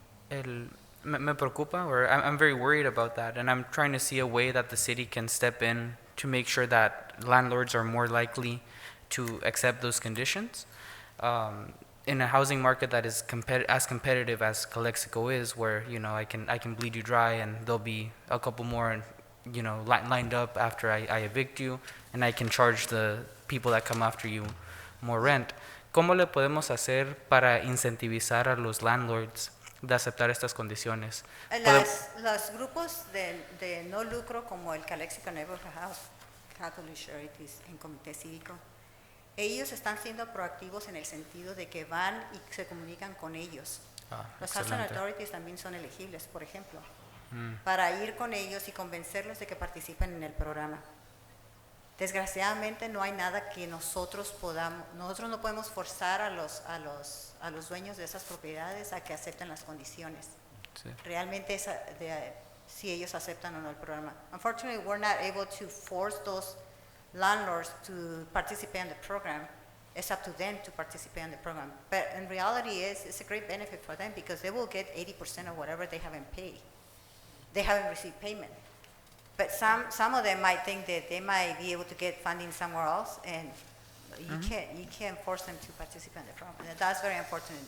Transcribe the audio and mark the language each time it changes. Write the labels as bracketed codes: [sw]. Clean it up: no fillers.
[es] Me preocupa, [en] or I'm very worried about that, and I'm trying to see a way that the city can step in to make sure that landlords are more likely to accept those conditions. In a housing market that is as competitive as Calexico is, where I can bleed you dry, and there'll be a couple more lined up after I evict you, and I can charge the people that come after you more rent. [es] ¿Cómo le podemos hacer para incentivizar a los landlords de aceptar estas condiciones? Los grupos de no lucro como el Calexico Neighborhood House, Catholic Charities en Comité Cívico, ellos están siendo proactivos en el sentido de que van y se comunican con ellos. Los Housing Authorities también son elegibles, por ejemplo, para ir con ellos y convencerlos de que participen en el programa. Desgraciadamente no hay nada que nosotros no podemos forzar a los dueños de esas propiedades a que acepten las condiciones. Sí. Realmente si ellos aceptan o no el programa. [en] Unfortunately, we're not able to force those landlords to participate in the program. It's up to them to participate in the program. But in reality, it's a great benefit for them because they will get 80% of whatever they haven't paid. They haven't received payment. But some of them might think that they might be able to get funding somewhere else, and you can't force them to participate in the program. And that's very important.